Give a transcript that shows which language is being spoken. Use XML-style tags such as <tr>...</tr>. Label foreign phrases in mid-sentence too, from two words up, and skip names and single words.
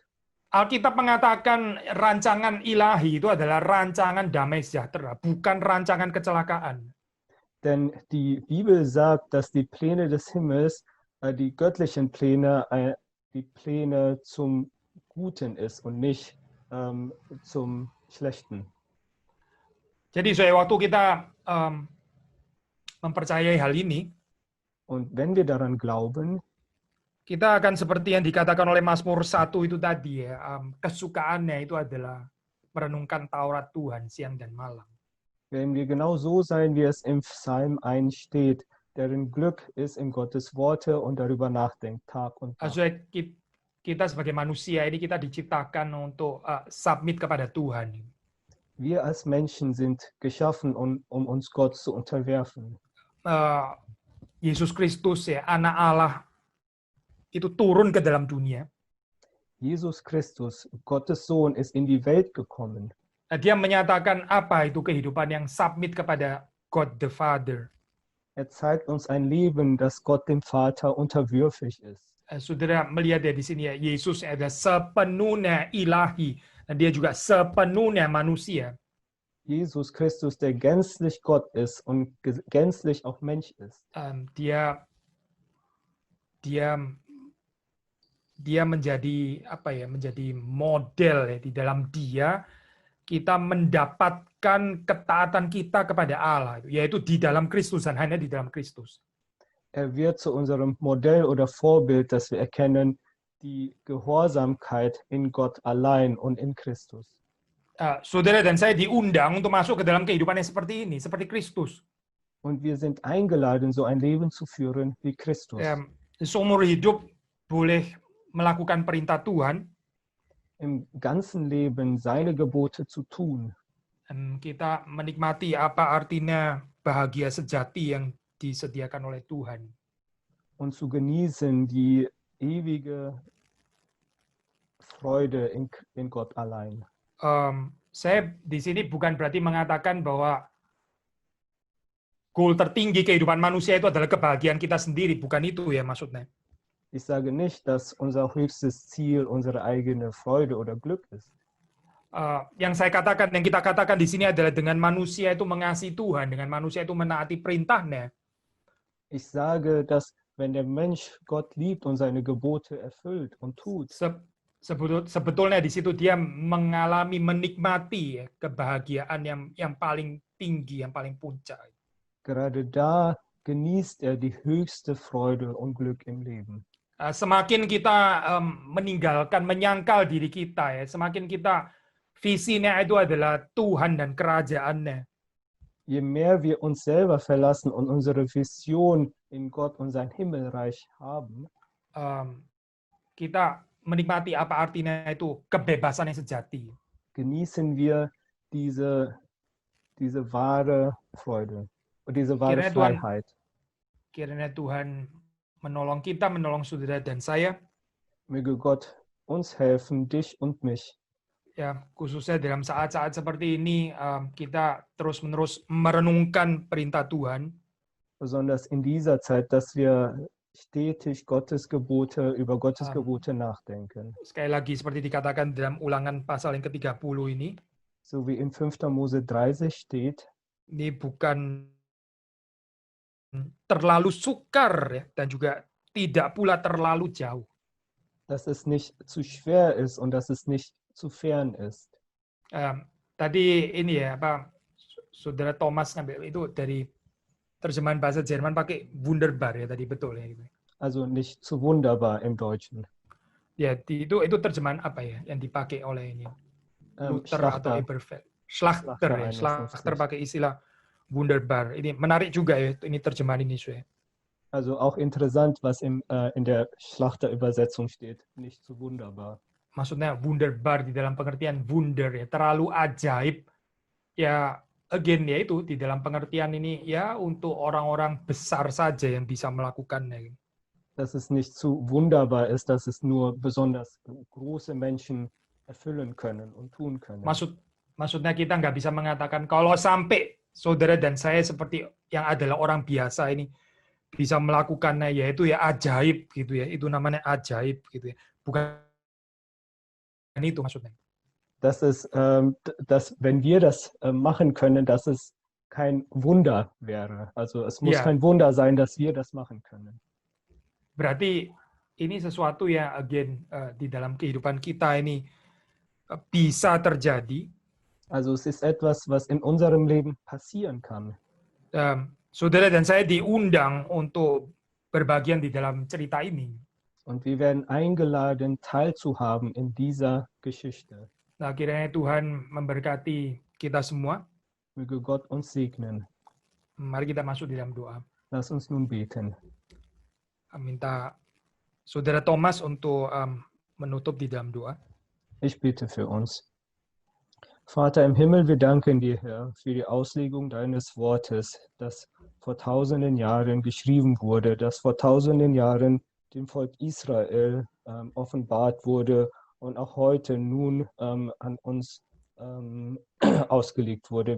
<id>Alkitab mengatakan rancangan ilahi itu adalah rancangan damai sejahtera, bukan rancangan kecelakaan.</id> <de>Denn die Bibel sagt, dass die Pläne des Himmels, die göttlichen Pläne, die Pläne zum Guten ist und nicht zum Schlechten.</de> <id>Jadi waktu kita mempercayai hal ini,</id> <de>und wenn wir daran glauben,</de> <id>kita akan seperti yang dikatakan oleh Mazmur 1 itu tadi ya, kesukaannya itu adalah merenungkan Taurat Tuhan siang dan malam.</id> <de>Werden wir genau so sein, wie es im Psalm 1 steht, deren Glück ist in Gottes Worte und darüber nachdenkt Tag und Nacht.</de> <id>Also kita sebagai manusia ini kita diciptakan untuk submit kepada Tuhan.</id> <de>Wir als Menschen sind geschaffen, um uns Gott zu unterwerfen.</de> <id>Yesus Kristus ya, anak Allah itu turun ke dalam dunia.</id> <de>Jesus Christus, Gottes Sohn, ist in die Welt gekommen.</de> <id>Dia menyatakan apa itu kehidupan yang submit kepada</id> <en>God the Father.</en> <de>Zeigt uns ein Leben, das Gott dem Vater unterwürfig ist.</de> <id>Saudara melihat ya di sini ya, Yesus adalah sepenuhnya ilahi dan dia juga sepenuhnya manusia.</id> <de>Jesus Christus, der gänzlich Gott ist und gänzlich auch Mensch ist.</de> <id>Dia menjadi apa ya? Menjadi model ya. Di dalam Dia kita mendapatkan ketaatan kita kepada Allah, yaitu di dalam Kristus dan hanya di dalam Kristus.</id> <de>Er wird zu unserem Modell oder Vorbild, dass wir erkennen die Gehorsamkeit in Gott allein und in Christus.</de> <id>Saudara dan saya diundang untuk masuk ke dalam kehidupan yang seperti ini, seperti Kristus.</id> <de>Und wir sind eingeladen, so ein Leben zu führen wie Christus.</de> <id>Seumur hidup boleh melakukan perintah Tuhan.</id> <de>Im ganzen Leben seine Gebote zu tun.</de> <id>Dan kita menikmati apa artinya bahagia sejati yang disediakan oleh Tuhan.</id> <de>Und zu genießen die ewige Freude in Gott allein.</de> <id>Saya di sini bukan berarti mengatakan bahwa goal tertinggi kehidupan manusia itu adalah kebahagiaan kita sendiri. Bukan itu ya maksudnya.</id> <de>Ich sage nicht, dass unser höchstes Ziel unsere eigene Freude oder Glück ist.</de> <id>Yang kita katakan di sini adalah dengan manusia itu mengasihi Tuhan, dengan manusia itu menaati perintahnya.</id> <de>Ich sage, dass wenn der Mensch Gott liebt und seine Gebote erfüllt und tut,</de> <id>sebetulnya di situ dia menikmati kebahagiaan yang paling tinggi, yang paling puncak.</id> <de>Gerade da genießt er die höchste Freude und Glück im Leben.</de> <id>Semakin kita menyangkal diri kita ya, semakin kita visinya itu adalah Tuhan dan kerajaannya.</id> <de>Je mehr wir uns selber verlassen und unsere Vision in Gott und sein Himmelreich haben,</de> <id>kita menikmati apa artinya itu kebebasan yang sejati.</id> <de>Genießen wir diese wahre Freude und diese wahre Freiheit.</de> <id>Kiranya Tuhan menolong kita, menolong saudara dan saya.</id> <de>Möge Gott uns helfen, dich und mich.</de> <id>Ya, khususnya dalam saat-saat seperti ini kita terus-menerus merenungkan perintah Tuhan.</id> <de>Besonders in dieser Zeit, dass wir stetig über Gottes Gebote nachdenken.</de> <id>Sekali lagi seperti dikatakan dalam Ulangan pasal yang ke-30 ini.</id> <de>So wie in 5. Mose 30 steht.</de> <id>Ini bukan terlalu sukar ya, dan juga tidak pula terlalu jauh.</id> <de>Dass es nicht zu schwer ist und dass es nicht zu fern ist.</de> <id>Tadi ini ya saudara Thomas ngambil itu dari terjemahan bahasa Jerman pakai wunderbar ya tadi, betul ya gitu.</id> <de>Also nicht zu wunderbar im Deutschen.</de> <id>Ya, itu terjemahan apa ya yang dipakai oleh ini? Luther atau Eberfeld. Schlachter pakai istilah wunderbar. Ini menarik juga ya, ini terjemahan ini saya.</id> <de>Also auch interessant, was in der Schlachter-Übersetzung steht. Nicht so wunderbar.</de> <id>Maksudnya wunderbar di dalam pengertian wunder ya, terlalu ajaib. Ya, again ya itu di dalam pengertian ini ya untuk orang-orang besar saja yang bisa melakukannya.</id> <de>Dass es nicht zu wunderbar ist, dass es nur besonders große Menschen erfüllen können und tun können.</de> <id>Maksudnya kita nggak bisa mengatakan kalau sampai saudara dan saya seperti yang adalah orang biasa ini bisa melakukannya, yaitu ya ajaib gitu ya, itu namanya ajaib gitu ya, bukan itu maksudnya.</id> <de>Dass wenn wir das machen können, dass es kein Wunder wäre. Also es muss kein Wunder sein, dass wir das machen können.</de> <id>Berarti ini sesuatu yang again di dalam kehidupan kita ini bisa terjadi.</id> <de>Also es ist etwas, was in unserem Leben passieren kann.</de> <id>Saudara dan saya diundang untuk berbagian di dalam cerita ini.</id> <de>Und wir werden eingeladen, teilzuhaben in dieser Geschichte.</de> <id>Nah, kiranya Tuhan memberkati kita semua.</id> <de>Möge Gott uns segnen.</de> <id>Mari kita masuk di dalam doa.</id> <de>Lass uns nun beten.</de> <id>Minta saudara Thomas untuk menutup di dalam doa.</id> <de>Ich bete für uns. Vater im Himmel, wir danken dir, Herr, für die Auslegung deines Wortes, das vor tausenden Jahren geschrieben wurde, das vor tausenden Jahren dem Volk Israel offenbart wurde und auch heute nun an uns ausgelegt wurde.</de>